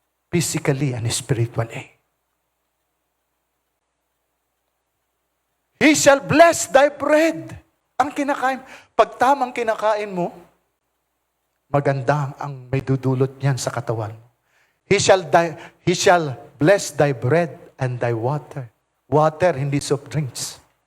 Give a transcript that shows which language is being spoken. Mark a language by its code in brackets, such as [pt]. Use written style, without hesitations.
[en] Physically and spiritually. He shall bless thy bread. [tl] Ang kinakain. Pag tamang kinakain mo, maganda ang may dudulot niyan sa katawan mo. [en] He shall bless thy bread and thy water. Water, [tl] hindi [en] soft drinks.